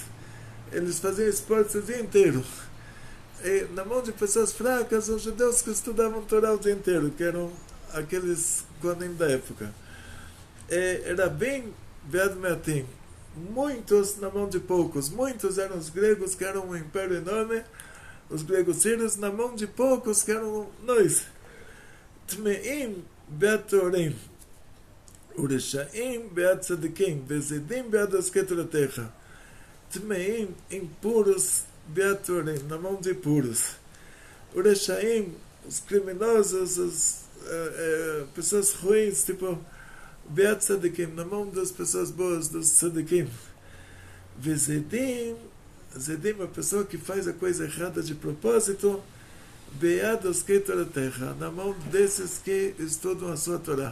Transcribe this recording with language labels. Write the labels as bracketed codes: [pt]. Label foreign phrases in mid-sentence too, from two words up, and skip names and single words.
[pt] Eles faziam esportes o dia inteiro. E na mão de pessoas fracas, os judeus que estudavam Torá o dia inteiro, que eram aqueles Kohanim da época. Era bem [he] ביד מעטים, [pt] muitos na mão de poucos. Muitos eram os gregos, que eram um império enorme, os gregos sírios, na mão de poucos, que eram nós. [he] טמאים ביד טהורים, ורשעים ביד צדיקים, וזדים ביד עוסקי תורתך. Tmeim, impuros, ביד טהורים, [pt] na mão de puros. Ureshaim, os criminosos, as pessoas ruins, tipo [he] ביד צדיקים, [pt] na mão das pessoas boas, dos Tzadikim. [he] וזדים, זדים, [pt] a pessoa que faz a coisa errada de propósito, [he] ביד עוסקי תורתך, [pt] na mão desses que estudam a sua Torá.